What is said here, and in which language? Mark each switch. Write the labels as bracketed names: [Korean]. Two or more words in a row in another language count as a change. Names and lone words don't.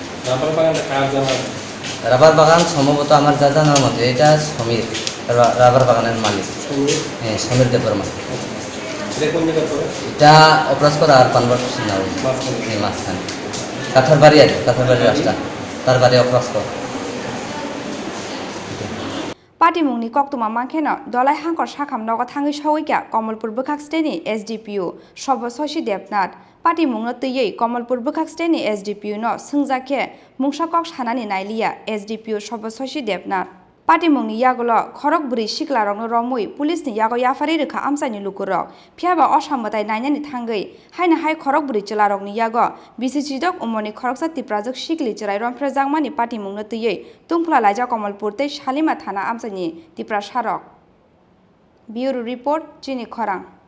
[Bangla] রাবার বাগান সম্ভবত আমার যা জানার মধ্যে এটা সমীর রাবার বাগানের মালিক হ্যাঁ সমীর দেববর্মা এটা অপরাজকর আর পানবার না এই মাঝখানে কাঁথার বাড়ির রাস্তা তার বাড়ি অপরাজকর [Kok Borok] Party mungni koktuma mangkheno dolai hangkor sakam nogo thangai sogoikya Kamalpur bwkhak steni SDPO Sobososhi Debnat party mungno tiyei Kamalpur bwkhak steni SDPO no sungjakhe mungsakok sanani nailiya SDPO Sobososhi Debnat party mungni yagulo khorok bri sikla rokno romoi police ni yago yafari rekha amchani lukurok phiaba osamotai nainani thangai hai khorok bri chela rokni yago bisisidok umoni khoroksa tiprajok sikli cherai rompre jangmani party mungno tiyei tungphla laija Kamalpur tei salima thana amchani tipra sarok bureau report Chini Khorang